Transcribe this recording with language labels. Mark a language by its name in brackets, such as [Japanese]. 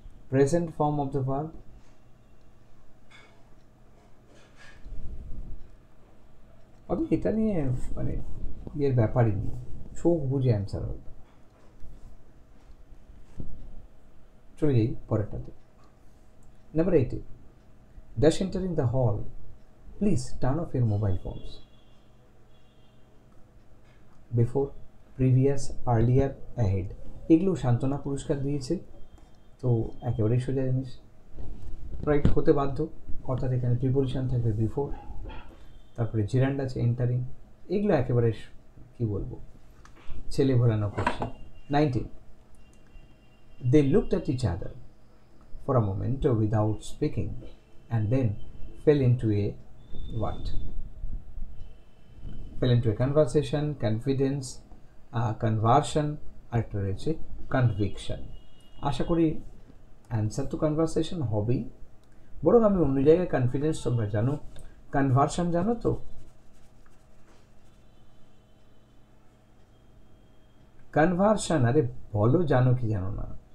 [Bangla] Present form of the verb, অর্থাৎ এটা নিয়ে মানে ইয়ের ব্যাপারই নেই, চোখ বুঝে অ্যান্সার হবে। চলে যাই পরেরটাতে, number [English] 8, dash entering the hall, please turn off your mobile phones. [Bangla] Before, previous, earlier, ahead, এগুলো সান্ত্বনা পুরস্কার দিয়েছে, তো একেবারেই সোজা জিনিস, রাইট হতে বাধ্য। অর্থাৎ এখানে প্রিপোজিশন থাকবে বিফোর, তারপরে জিরান্ড আছে, এন্টারিং, এগুলো একেবারে কি বলবো, ছেলে ভোলানো করছে। [English] 19, they looked at each other for a moment without speaking and then fell into a what? Fell into a conversation, confidence, conversion, [Bangla] আরেকটা রয়েছে কনভিকশন। আশা করি অ্যান্সার তো কনভারসেশন হবেই, বরং আমি অন্য জায়গায় কনফিডেন্স, তোমরা জানো, কনভার্সন জানো তো? কনভার্সন, আরে বলো জানো কি জানো না?